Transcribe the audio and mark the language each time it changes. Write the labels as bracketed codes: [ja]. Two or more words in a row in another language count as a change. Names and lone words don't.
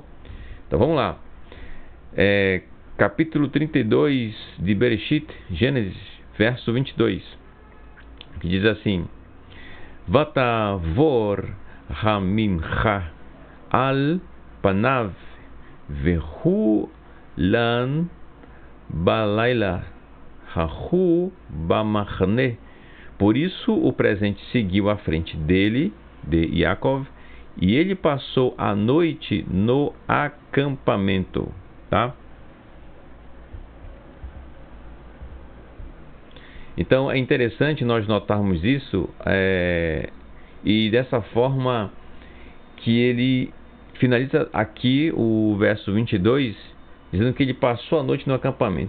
[pt] Então vamos lá. Capítulo 32 de Bereshit, Gênesis, verso 22, que diz assim: [he] ותעבור המנחה על פניו והוא לן בלילה ההוא במחנה. [pt] Por isso o presente seguiu à frente dele, de Yaakov, e ele passou a noite no acampamento, tá? Então é interessante nós notarmos isso, e dessa forma que ele finaliza aqui o verso 22, dizendo que ele passou a noite no acampamento.